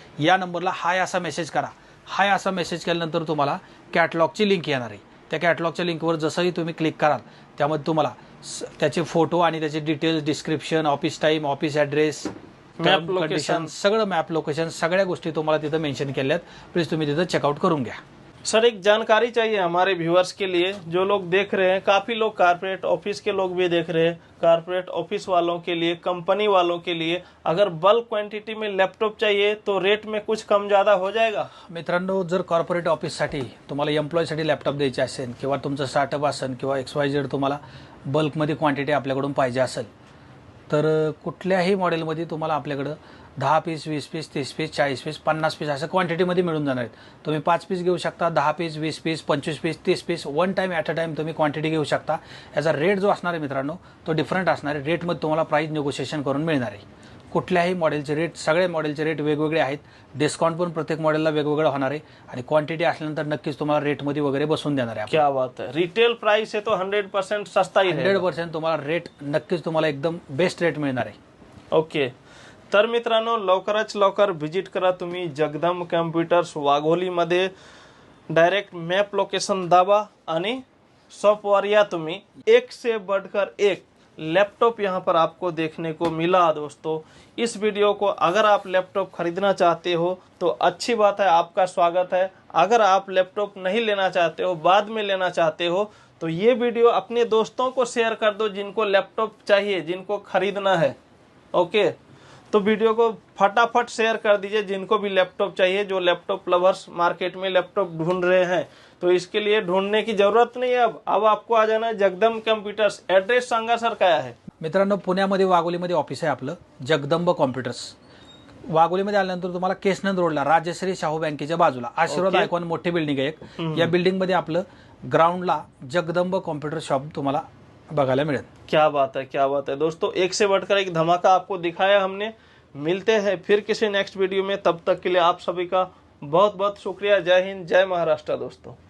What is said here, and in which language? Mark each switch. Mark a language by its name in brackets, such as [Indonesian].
[Marathi] या नंबरला हाय असा मेसेज करा. हाय असा मेसेज केल्यानंतर तुम्हाला कॅटलॉगची लिंक येणार आहे. त्या कॅटलॉगच्या लिंकवर जसंही तुम्ही क्लिक कराल त्यामध्ये तुम्हाला त्याचे फोटो आणि त्याचे details, description, office time, office address, map location, सगळं मॅप लोकेशन सगळ्या गोष्टी तुम्हाला तिथं मेन्शन केल्यात. प्लीज तुम्ही तिथं चेकआउट करून घ्या. [Hindi] सर एक जानकारी चाहिए हमारे व्यूअर्स के लिए, जो लोग देख रहे हैं, काफी लोग कारपोरेट ऑफिस के लोग भी देख रहे हैं, कारपोरेट ऑफिस वालों के लिए, कंपनी वालों के लिए अगर बल्क क्वांटिटी में लैपटॉप चाहिए तो रेट में कुछ कम ज्यादा हो जाएगा? [Marathi] मित्रांनो जर कॉर्पोरेट ऑफिससाठी तुम्हाला एम्प्लॉयसाठी लॅपटॉप द्यायचे असेल किंवा तुमचं स्टार्टअप असेल किंवा XYZ तुम्हाला बल्कमध्ये क्वांटिटी आपल्याकडून पाहिजे असेल तर कुठल्याही मॉडेलमध्ये तुम्हाला आपल्याकडं 10 piece, 20 piece, 30 piece, 40 piece, 50 piece असं क्वांटिटीमध्ये मिळून जाणार आहेत. तुम्ही 5 पीस घेऊ शकता, 10 piece, 20 piece, 25 piece, 30 piece, one time at a time तुम्ही क्वांटिटी घेऊ शकता. याचा रेट जो असणार आहे मित्रांनो तो डिफरंट असणार आहे. रेटमध्ये तुम्हाला प्राईस निगोशिएशन करून मिळणार आहे. कुठल्याही मॉडेलचे रेट, सगळे मॉडेलचे रेट वेगवेगळे आहेत. डिस्काउंट पण प्रत्येक मॉडेलला वेगवेगळं होणार आहे आणि क्वांटिटी असल्यानंतर नक्कीच तुम्हाला रेटमध्ये वगैरे बसून देणार आहे. [Hindi] क्या बात है, रिटेल प्राइस है तो 100% सस्ता ही रहेगा. [Marathi] 100% तुम्हाला रेट नक्कीच तुम्हाला एकदम बेस्ट रेट मिळणार आहे. [English] Okay. [Marathi] तर मित्रांनो लवकरच लवकर व्हिजिट करा तुम्ही Jagdamb computers वाघोलीमध्ये. Direct map location दाबा आणि शॉपवर या तुम्ही. [Hindi] एक से बढ़कर एक लैपटॉप यहाँ पर आपको देखने को मिला दोस्तों. इस वीडियो को अगर आप लैपटॉप खरीदना चाहते हो तो अच्छी बात है, आपका स्वागत है. अगर आप लैपटॉप नहीं लेना चाहते हो, बाद में लेना चाहते हो, तो ये वीडियो अपने दोस्तों को शेयर कर दो जिनको लैपटॉप चाहिए, जिनको खरीदना है. ओके, तो वीडियो को फटाफट शेयर कर दीजिए जिनको भी लैपटॉप चाहिए, जो लैपटॉप लवर्स मार्केट में लैपटॉप ढूंढ रहे हैं. तो इसके लिए ढूंढने की जरूरत नहीं है. अब आपको आ जाना है जगदंब कम्प्युटर्स. [Marathi] ऍड्रेस सांगा सर काय आहे. मित्रांनो पुण्यामध्ये वाघोलीमध्ये ऑफिस आहे आपलं जगदंब कॉम्प्युटर्स. वाघोलीमध्ये आल्यानंतर तुम्हाला केसनंद रोडला राजश्री शाहू बँकेच्या बाजूला आशीर्वाद आयकॉन मोठी बिल्डिंग आहे एक. या बिल्डिंगमध्ये आपलं ग्राउंडला जगदंब कॉम्प्युटर शॉप तुम्हाला बघायला मिळेल. [Hindi] क्या बात है, क्या बात है दोस्तों. एक से बढ़कर एक धमाका आपको दिखाया हमने. मिलते हैं फिर किसी नेक्स्ट वीडियो में. तब तक के लिए आप सभी का बहुत बहुत शुक्रिया. जय हिंद, जय महाराष्ट्र दोस्तों.